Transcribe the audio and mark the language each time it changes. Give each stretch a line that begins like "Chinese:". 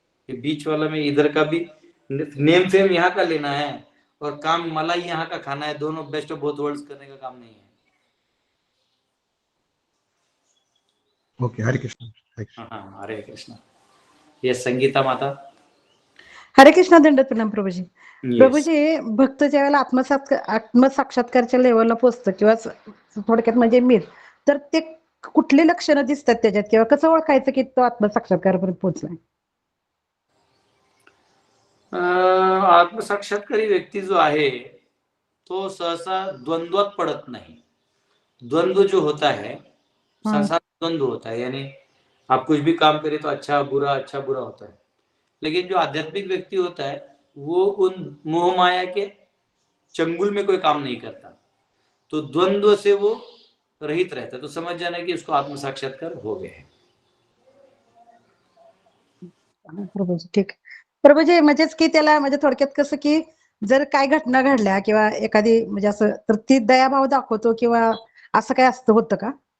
Hindi: ये बीच वाला में इधर का भी नेम फेम यहाँ का लेना है और काम मलाई यहाँ का खाना है, दोनों बेस्ट ऑफ बोथ वर्ल्ड्स करने का काम नहीं है। ओके, हरे कृष्ण। हाँ, हरे कृष्ण। ये संगीता माता। हरे कृष्णा, दंडवत प्रणाम प्रभूजी।
English: Yes.
Marathi: प्रभूजी, भक्त ज्या वेळेला आत्मसाक्षात्कारच्या लेवलला पोहोचतं किंवा थोडक्यात म्हणजे मीर, तर ते कुठले लक्षणं दिसतात त्याच्यात, किंवा कसं ओळखायचं की तो आत्मसाक्षात्कारापर्यंत पोहोचलाय? आत्मसाक्षात्कारी व्यक्ती जो आहे तो सहसा द्वंद्वात
Hindi: पड़त नहीं। द्वंद्व जो होता है, संसार द्वंद्व होता है, यानी आप कुछ भी काम करें तो अच्छा बुरा होता है। लेकिन जो आध्यात्मिक व्यक्ति होता है वो उन मोह माया के चंगुल में कोई काम नहीं करता, तो द्वंद्व से वो रहित रहता है, तो समझ जाना कि उसको आत्म साक्षात्कार हो गया है। प्रभूजी ठीक।
Marathi: प्रभूजी म्हणजेच की त्याला म्हणजे थोडक्यात कसं की जर काय घटना घडल्या किंवा एखादी म्हणजे असं, तर ती दयाभाव दाखवतो किंवा असं काय असतं, होतं का?